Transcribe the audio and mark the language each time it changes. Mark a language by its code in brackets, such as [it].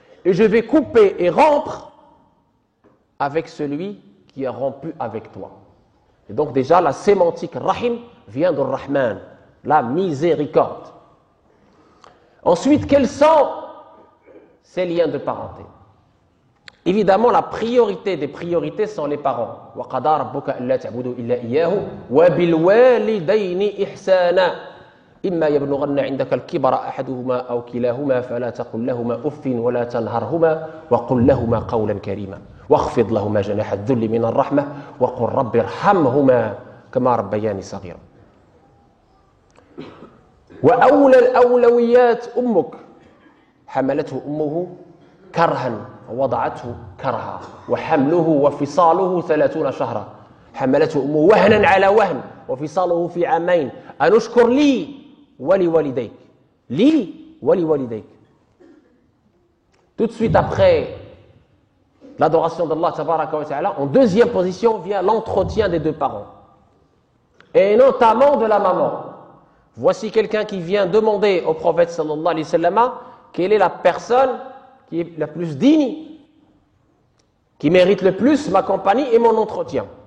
[fr] Et je vais couper et rompre avec celui qui a rompu avec toi. Et donc déjà, la sémantique rahim vient de Rahman, la miséricorde. Ensuite, quels sont ces liens de parenté? Évidemment, la priorité des priorités sont les parents. [ar] وَقَضَى رَبُّكَ أَلَّا تَعْبُدُوا إِلَّا إِيَّاهُ وَبِالْوَالِدَيْنِ إِحْسَانًا إِمَّا يَبْلُغَنَّ عِندَكَ الْكِبَرَ أَحَدُهُمَا أَوْ كِلَاهُمَا فَلَا تَقُل لَّهُمَا أُفٍّ وَلَا تَنْهَرْهُمَا وَقُل لَّهُمَا قَوْلًا كَرِيمًا واخفض لهما جناح الذل من الرحمة وقل رب ارحمهما كما ربياني صغيرا. وأولى الأولويات أمك حملته أمه كرها ووضعته كرها وحمله وفصاله 30 شهرا حملته أمه وهنا على وهن وفصاله في عامين أن اشكر لي ولوالديك لي ولوالديك. [fr] Tout de suite après l'adoration d'Allah [ar] tabaraka wa ta'ala, [fr] en deuxième position vient l'entretien des deux parents, et notamment de la maman. Voici quelqu'un qui vient demander au prophète [ar] sallallahu alayhi wa sallam [fr] quelle est la personne qui est la plus digne, qui mérite le plus ma compagnie et mon entretien.